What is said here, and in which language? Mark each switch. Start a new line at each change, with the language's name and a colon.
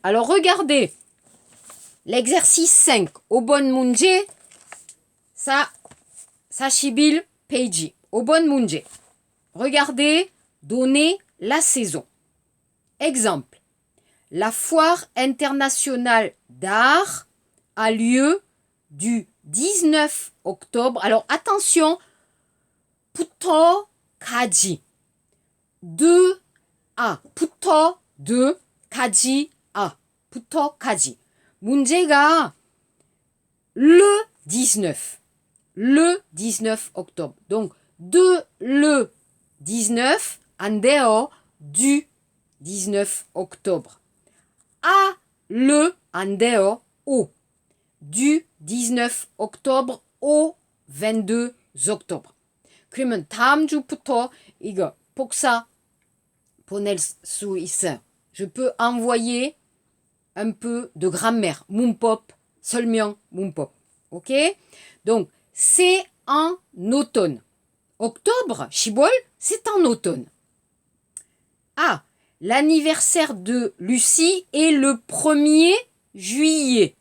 French: Alors regardez, l'exercice 5,
Korean: 5번 문제, 41페이지, 5번 문제.
French: Regardez, donnez la saison. Exemple, la foire internationale d'art a lieu du 19 octobre. Alors attention, 부터 가지. de à. 부터 de 가지 à. 부터 가지.
Korean: 문제가 le 19.
French: Le 19 octobre. Donc de le 19
Korean: 안 돼요.
French: du 19 octobre. à le
Korean: 안 돼요.
French: au. du 19 octobre au 22 octobre.
Korean: 그러면 다음 주부터 이거 복사 보낼 수 있어요.
French: Je peux envoyer un peu de grammaire.
Korean: 문법, 설명, 문법.
French: Ok? Donc, c'est en automne. Octobre, 10월, c'est en automne. Ah, l'anniversaire de Lucie est le 1er juillet.